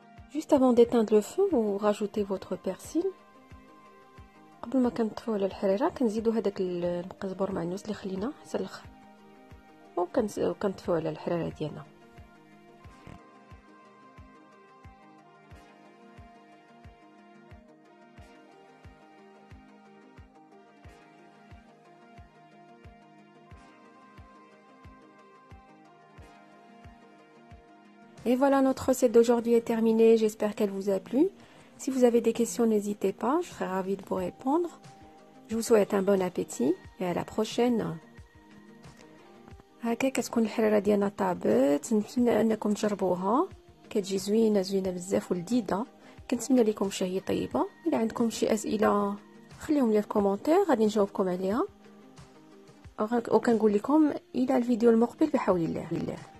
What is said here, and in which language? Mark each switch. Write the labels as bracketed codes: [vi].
[fr] Juste avant d'éteindre le feu, vous rajoutez votre persil. [ar] قبل ما كنطفيو على الحريره كنزيدوا هذاك القزبر معنوس اللي خليناه حتى الاخر وكنطفيو على الحريره ديالنا. [fr] Et voilà, notre recette d'aujourd'hui est terminée. J'espère qu'elle vous a plu. Si vous avez des questions, n'hésitez pas. Je serai ravie de vous répondre. Je vous souhaite un bon appétit et à la prochaine. [ar] هكا كتكون الحريره ديالنا طابت. نتمنى انكم تجربوها. كتجي زوينه بزاف ولذيذه. كنتمنى لكم شهيه طيبه. اذا عندكم شي اسئله خليهم لي في الكومنتير غادي نجاوبكم عليها. وكنقول لكم الى الفيديو المقبل بحول الله.